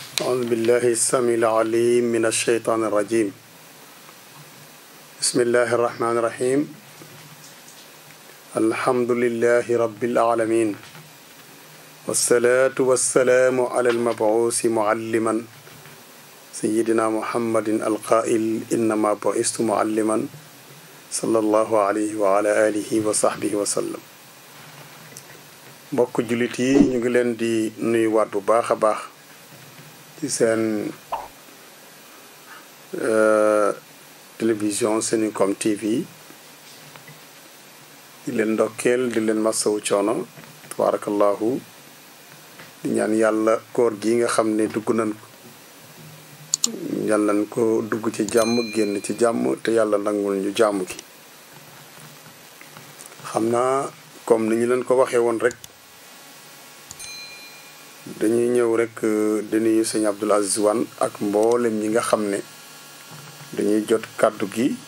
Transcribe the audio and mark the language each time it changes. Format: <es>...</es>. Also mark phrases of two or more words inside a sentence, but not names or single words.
<ar>أعوذ بالله السميع العليم من الشيطان الرجيم بسم الله الرحمن الرحيم الحمد لله رب العالمين والصلاة والسلام على المبعوث معلما سيدنا محمد القائل إنما بعثت معلما صلى الله عليه وعلى آله وصحبه وسلم</ar> <wo>mbokk jullit yi ñu ngi leen di nuyuwaat bu baax a baax ci seen télévision Senucom TV di leen ndokkeel di leen masawu coono tabarakallahu di ñaan yàlla koor gi nga xam ne dugg nañ ko yàlla nañ ko dugg ci jàmm génn ci jàmm te yàlla nangul ñu jàmm gi xam naa comme ni ñu leen ko waxee woon rek dañuy ñëw rek di nuyu sëñ Abdoul Aziz Wane ak mboolem ñi nga xam ne dañuy jot kàddu gi</wo>